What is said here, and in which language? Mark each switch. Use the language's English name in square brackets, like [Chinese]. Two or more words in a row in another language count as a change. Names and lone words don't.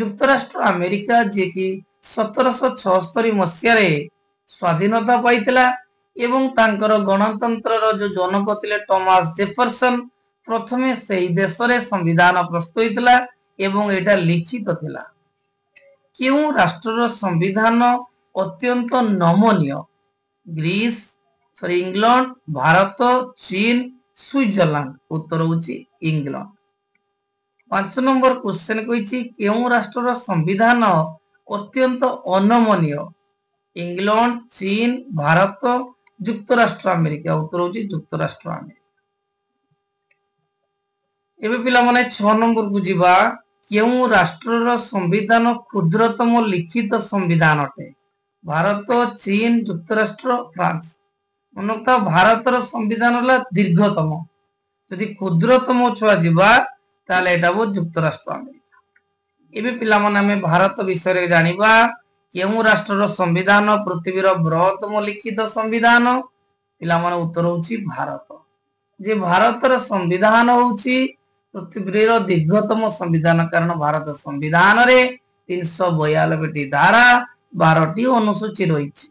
[Odia] ଯୁକ୍ତରାଷ୍ଟ୍ର ଆମେରିକା ଯେ କି 1776 ମସିହା ରେ ସ୍ୱାଧୀନତା ପାଇଥିଲା ଏବଂ ତାଙ୍କର ଗଣତନ୍ତ୍ର ର ଯେ ଜନକ ଥିଲେ ଥମାସ ଜେଫରସନ ପ୍ରଥମେ ସେହି ଦେଶ ରେ ସମ୍ବିଧାନ ପ୍ରସ୍ତୁତ ହୋଇଥିଲା ଏବଂ ଏହା ଲିଖିତ ଥିଲା। କେଉଁ ରାଷ୍ଟ୍ରର ସମ୍ବିଧାନ ଅତ୍ୟନ୍ତ ନମନୀୟ ଗ୍ରୀସ ଇଂଲଣ୍ଡ ଭାରତ ଚୀନ ସ୍ୱିଜରଲ୍ୟାଣ୍ଡ। ଉତ୍ତର ହେଉଛି ଇଂଲଣ୍ଡ। 5 ନମ୍ବର କ୍ୱେଶ୍ଚନ କହୁଛି କେଉଁ ରାଷ୍ଟ୍ରର ସମ୍ବିଧାନ ଅତ୍ୟନ୍ତ ଅନମନୀୟ ଇଂଲଣ୍ଡ ଚୀନ ଭାରତ ଯୁକ୍ତରାଷ୍ଟ୍ର ଆମେରିକା। ଉତ୍ତର ହେଉଛି ଯୁକ୍ତରାଷ୍ଟ୍ର ଆମେରିକା। ଏବେ ପିଲା ମାନେ 6 ନମ୍ବର କୁ ଯିବା କେଉଁ ରାଷ୍ଟ୍ରର ସମ୍ବିଧାନ କ୍ଷୁଦ୍ରତମ ଲିଖିତ ସମ୍ବିଧାନ ଅଟେ। ଭାରତ ଚୀନ ଯୁକ୍ତରାଷ୍ଟ୍ର ଫ୍ରାନ୍ସ। ମନେରଖ ଭାରତର ସମ୍ବିଧାନ ହେଲା ଦୀର୍ଘତମ ଯଦି କ୍ଷୁଦ୍ରତମ ପଚରା ଯିବ ତାହାଲେ ଏହା ବି ଯୁକ୍ତରାଷ୍ଟ୍ର ଆମେରିକା। ଏବେ ପିଲା ମାନେ ଆମେ ଭାରତ ବିଷୟ ରେ ଜାଣିବା କେଉଁ ରାଷ୍ଟ୍ରର ସମ୍ବିଧାନ ପୃଥିବୀ ର ବୃହତ୍ତମ ଲିଖିତ ସମ୍ବିଧାନ। ପିଲା ମାନେ ଉତ୍ତର ହେଉଛି ଭାରତ। ଯେ ଭାରତର ସମ୍ବିଧାନ ହେଉଛି ପୃଥିବୀ ର ଦୀର୍ଘତମ ସମ୍ବିଧାନ କାରଣ ଭାରତ ସମ୍ବିଧାନ ରେ 392 ଟି ଧାରା 12 ଟି ଅନୁସୂଚୀ ରହିଛି।